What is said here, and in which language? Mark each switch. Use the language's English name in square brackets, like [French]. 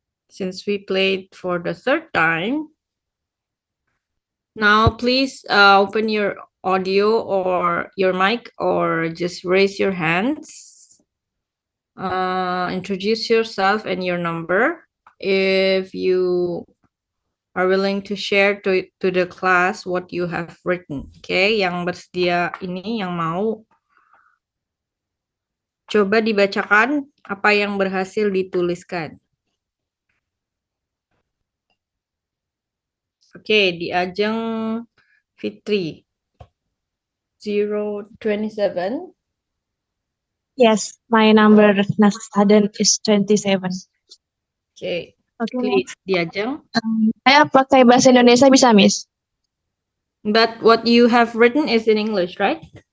[English] Since we played for the third time, now please open your audio or your mic or just raise your hands. Introduce yourself and your number. If you are willing to share to the class what you have written. [Indonesian] Okay, yang bersedia ini, yang mau, coba dibacakan apa yang berhasil dituliskan. Oke, di Ajeng Fitri 027. [English] Yes, my number Nastaden is 27. Okay, Oke, Diajeng. [Indonesian] saya pakai bahasa Indonesia bisa, Miss? [English] But what you have written is in English, right?